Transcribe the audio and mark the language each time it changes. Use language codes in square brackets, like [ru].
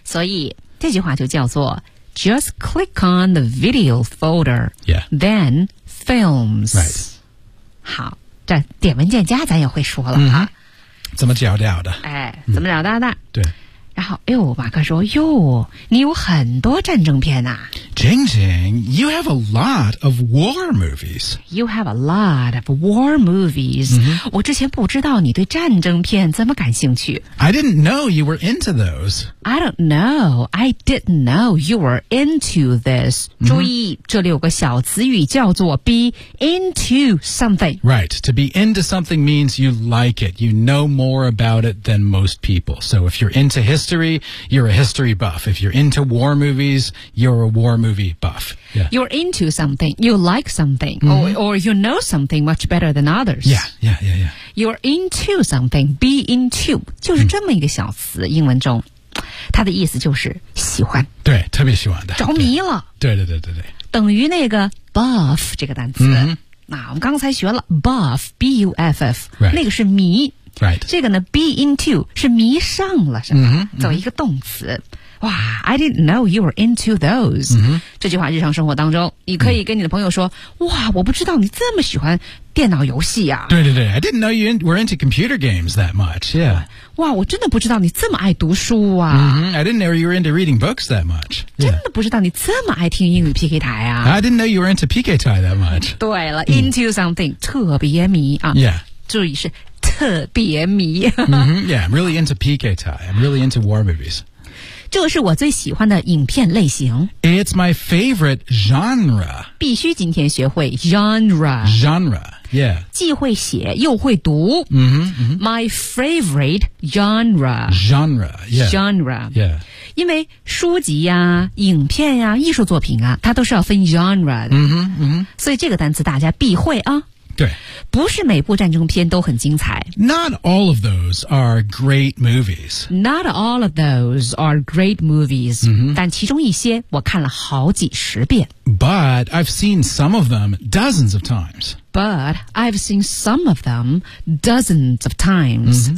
[zh] 所以这句话就叫做 [en] Just click on the video folder, yeah. then films. Right. [zh] 好，这点文件夹咱也会说了、 mm-hmm. 怎么找到的？哎，怎么找到的？对。然后，哎呦，马克说：“哟，你有很多战争片呐、啊。” [en] Jing Jing, you have a lot of war movies. You have a lot of war movies.、 Mm-hmm. [zh] 我之前不知道你对战争片这么感兴趣。 [en] I didn't know you were into those. I don't know. I didn't know you were into this.、 Mm-hmm. [zh] 注意，这里有个小词语叫做 [en] be into something. Right. To be into something means you like it. You know more about it than most people. So if you're into history, history, you're a history buff. If you're into war movies, you're a war movie buff. Yeah. You're into something. You like something. Mm-hmm. Or you know something much better than others. Yeah. You're into something. Be into. [zh] 就是这么一个小词、嗯、英文中。它的意思就是喜欢。对，特别喜欢的。着迷了。对。等于那个 buff 这个单词。嗯那、啊、我们刚才学了 buff, B-U-F-F,、 [en] right. [zh] 那个是迷。 [en] Right. [zh] 这个呢 , [en] be into, [zh] 是迷上了什么、 mm-hmm. 作为一个动词。 [en] 哇 ,I didn't know you were into those.、 Mm-hmm. [zh] 这句话日常生活当中你可以跟你的朋友说、mm-hmm. 哇我不知道你这么喜欢电脑游戏啊。对。 [en] I didn't know you were into computer games that much, yeah. [zh] 哇我真的不知道你这么爱读书啊。 [en] Mm-hmm. I didn't know you were into reading books that much.、Yeah. [zh] 真的不知道你这么爱听英语 PK 台啊。 [en] I didn't know you were into PK 台 that much. [zh] 对了、mm-hmm. , [en] into something, [zh] 特别迷啊。 [en] Yeah. [zh] 注意是特别迷。 mm-hmm. [en] Yeah, I'm really into PK 台 I'm really into war movies. [zh] 这个是我最喜欢的影片类型。 [en] It's my favorite genre. [zh] 必须今天学会 genre. [en] Genre, yeah. [zh] 既会写又会读。 Mm-hmm, mm-hmm. [en] My favorite genre. Genre, yeah. Genre, yeah. [zh] 因为书籍啊影片啊艺术作品啊它都是要分 genre 的。 Mm-hmm, mm-hmm. 所以这个单词大家必会啊。对。不是每部战争片都很精彩。 [en] Not all of those are great movies. Not all of those are great movies.、 Mm-hmm. [zh] 但其中一些我看了好几十遍。 [en] But I've seen some of them dozens of times. But I've seen some of them dozens of times.、